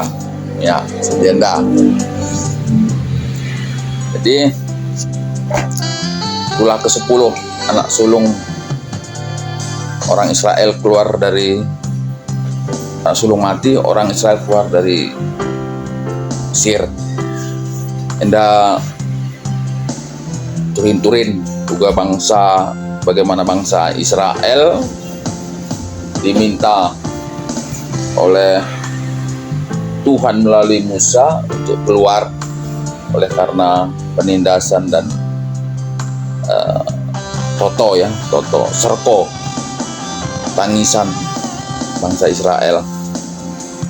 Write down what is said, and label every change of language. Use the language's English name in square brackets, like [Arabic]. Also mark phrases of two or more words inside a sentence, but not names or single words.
[Batak Karo] Ya, sejendah. [Indonesian] Jadi itulah ke-10 anak sulung orang Israel keluar dari anak sulung mati, orang Israel keluar dari Mesir. [Batak Karo] Enda turin-turin [Indonesian] juga bangsa, bagaimana bangsa Israel diminta oleh Tuhan melalui Musa untuk keluar oleh karena penindasan dan tangisan bangsa Israel.